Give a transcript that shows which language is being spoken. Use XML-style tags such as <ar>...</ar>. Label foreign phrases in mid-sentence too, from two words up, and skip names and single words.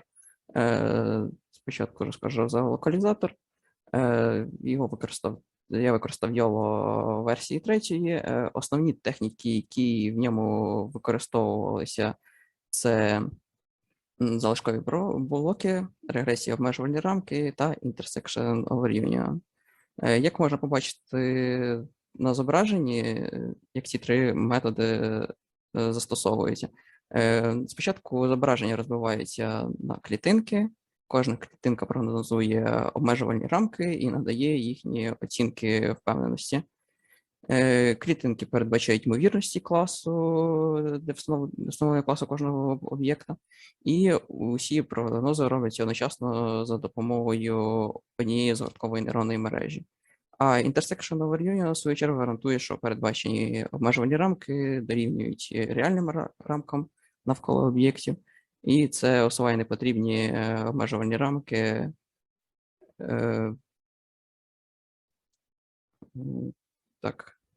<uk>Спочатку розкажу за локалізатор. Я використав YOLO версії 3. Основні техніки, які в ньому використовувалися, це залишкові блоки, регресії, обмежувальні рамки та</uk> <en>intersection over union.</en> <uk>Як можна побачити на зображенні, як ці три методи застосовуються? Спочатку зображення розбивається на клітинки. Кожна клітинка прогнозує обмежувальні рамки і надає їхні оцінки впевненості. Клітинки передбачають ймовірності класу для встановлення класу кожного об'єкта, і усі прогнози робляться одночасно за допомогою однієї згорткової нейронної мережі.</uk> <en>А intersection over union,</en> <uk>в свою чергу, гарантує, що передбачені обмежувальні рамки дорівнюють реальним рамкам навколо об'єктів, і це усуває непотрібні обмежувальні рамки. Так.</uk>